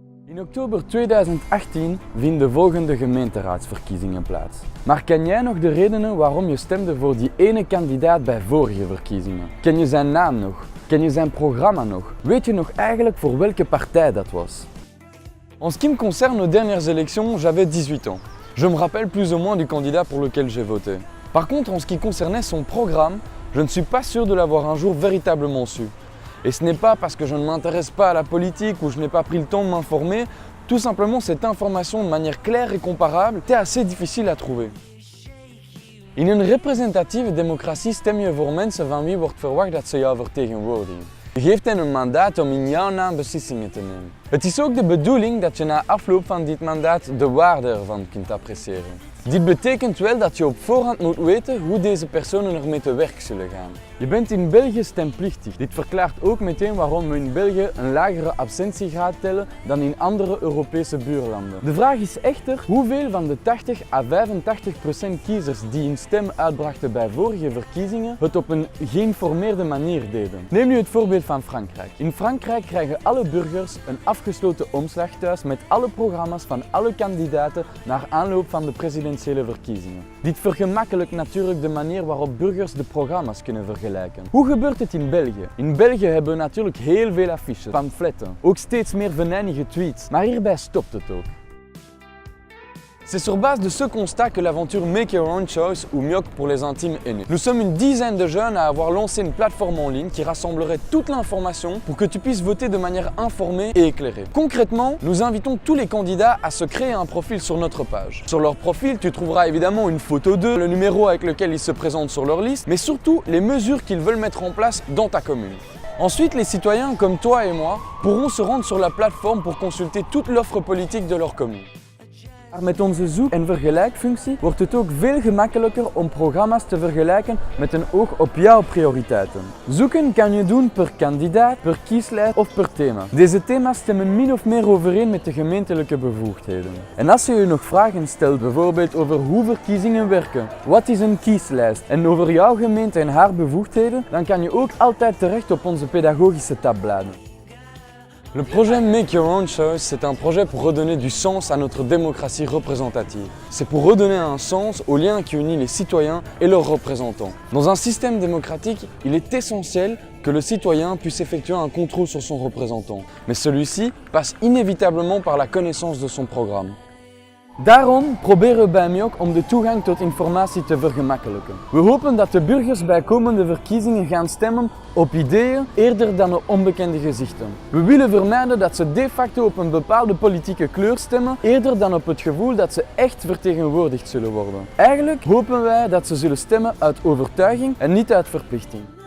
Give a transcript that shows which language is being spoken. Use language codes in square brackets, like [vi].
[nl] In oktober 2018 vinden de volgende gemeenteraadsverkiezingen plaats. Maar ken jij nog de redenen waarom je stemde voor die ene kandidaat bij vorige verkiezingen? Ken je zijn naam nog? Ken je zijn programma nog? Weet je nog eigenlijk voor welke partij dat was? [fr] En ce qui me concerne aux dernières élections, j'avais 18 ans. Je me rappelle plus ou moins du candidat pour lequel j'ai voté. Par contre, en ce qui concernait son programme, je ne suis pas sûr de l'avoir un jour véritablement su. Et ce n'est pas parce que je ne m'intéresse pas à la politique ou je n'ai pas pris le temps de m'informer, tout simplement cette information de manière claire et comparable était assez difficile à trouver. [nl] In een representatieve democratie stem je voor mensen van wie wordt verwacht dat ze jou vertegenwoordigen. Je geeft hen een mandaat om in jouw naam beslissingen te nemen. Het is ook de bedoeling dat je na afloop van dit mandaat de waarde ervan kunt appreciëren. Dit betekent wel dat je op voorhand moet weten hoe deze personen ermee te werk zullen gaan. Je bent in België stemplichtig. Dit verklaart ook meteen waarom we in België een lagere absentiegraad tellen dan in andere Europese buurlanden. De vraag is echter hoeveel van de 80 à 85% kiezers die een stem uitbrachten bij vorige verkiezingen het op een geïnformeerde manier deden. Neem nu het voorbeeld van Frankrijk. In Frankrijk krijgen alle burgers een afgesloten omslag thuis met alle programma's van alle kandidaten naar aanloop van de presidentiële verkiezingen. Dit vergemakkelijkt natuurlijk de manier waarop burgers de programma's kunnen vergelijken. Hoe gebeurt het in België? In België hebben we natuurlijk heel veel affiches, pamfletten, ook steeds meer venijnige tweets, maar hierbij stopt het ook. [fr] C'est sur base de ce constat que l'aventure Make Your Own Choice, ou MYOC pour les intimes, est née. Nous sommes une dizaine de jeunes à avoir lancé une plateforme en ligne qui rassemblerait toute l'information pour que tu puisses voter de manière informée et éclairée. Concrètement, nous invitons tous les candidats à se créer un profil sur notre page. Sur leur profil, tu trouveras évidemment une photo d'eux, le numéro avec lequel ils se présentent sur leur liste, mais surtout les mesures qu'ils veulent mettre en place dans ta commune. Ensuite, les citoyens comme toi et moi pourront se rendre sur la plateforme pour consulter toute l'offre politique de leur commune. [nl] Maar met onze zoek- en vergelijkfunctie wordt het ook veel gemakkelijker om programma's te vergelijken met een oog op jouw prioriteiten. Zoeken kan je doen per kandidaat, per kieslijst of per thema. Deze thema's stemmen min of meer overeen met de gemeentelijke bevoegdheden. En als je je nog vragen stelt, bijvoorbeeld over hoe verkiezingen werken, wat is een kieslijst en over jouw gemeente en haar bevoegdheden, dan kan je ook altijd terecht op onze pedagogische tabbladen. [fr] Le projet Make Your Own Choice, c'est un projet pour redonner du sens à notre démocratie représentative. C'est pour redonner un sens au lien qui unit les citoyens et leurs représentants. Dans un système démocratique, il est essentiel que le citoyen puisse effectuer un contrôle sur son représentant. Mais celui-ci passe inévitablement par la connaissance de son programme. [nl] Daarom proberen we bij MYOC om de toegang tot informatie te vergemakkelijken. We hopen dat de burgers bij komende verkiezingen gaan stemmen op ideeën eerder dan op onbekende gezichten. We willen vermijden dat ze de facto op een bepaalde politieke kleur stemmen eerder dan op het gevoel dat ze echt vertegenwoordigd zullen worden. Eigenlijk hopen wij dat ze zullen stemmen uit overtuiging en niet uit verplichting.